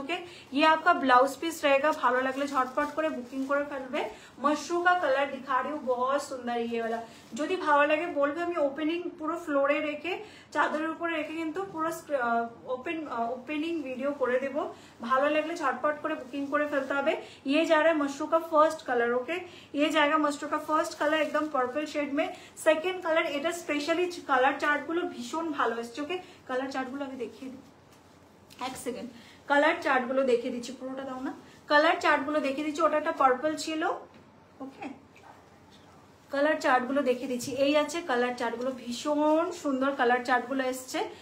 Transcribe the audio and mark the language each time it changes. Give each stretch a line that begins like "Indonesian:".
Bangla: ওকে
Hindi: ये आपका blouse piece रहेगा,
Bangla: ভালো লাগলে ঝটপট করে বুকিং করে ফেলবে। মাশরুম
Hindi: का कलर दिखा रही हूँ, बहुत सुंदर ये वाला,
Bangla: যদি ভালো লাগে বলবে, আমি ওপেনিং পুরো ফ্লোরে রেখে চাদরের উপরে রেখে কিন্তু পুরো ওপেনিং ভিডিও করে দেবো, ভালো লাগলে ঝটপট করে বুকিং করে ফেলতে হবে।
Hindi: ये जा रहा है मशरूम का फर्स्ट कलर। ओके ये जाएगा मशरूम का फर्स्ट कलर एकदम पर्पल शेड में।
Bangla: सेकेंड कलर এটা স্পেশালি কালার চার্ট গুলো ভীষণ ভালো এসছে। ওকে কালার চার্ট গুলো আমি দেখিয়ে দিই, এক সেকেন্ড কালার চার্ট গুলো দেখিয়ে দিচ্ছি, পুরোটা দাও না, কালার চার্ট গুলো দেখিয়ে দিচ্ছি। ওটা একটা পার্পল ছিল। ওকে কালার চার্ট গুলো দেখিয়ে দিচ্ছি, এই আছে কালার চার্ট গুলো, ভীষণ সুন্দর কালার চার্ট গুলো এসছে।